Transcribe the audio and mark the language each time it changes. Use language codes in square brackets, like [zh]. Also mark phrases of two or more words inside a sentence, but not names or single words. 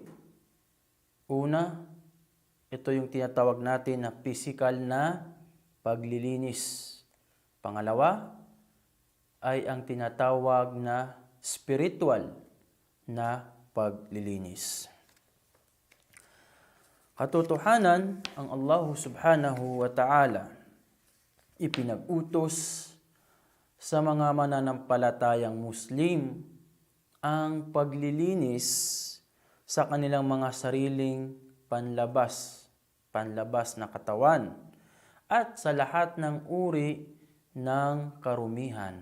[tl] Una, ito yung tinatawag natin na physical na paglilinis. Pangalawa ay ang tinatawag na spiritual na paglilinis. Katotohanan, ang Allah [ar] سبحانه وتعالى [tl] ipinag-utos sa mga mananampalatayang Muslim ang paglilinis sa kanilang mga sariling panlabas na katawan at sa lahat ng uri ng karumihan.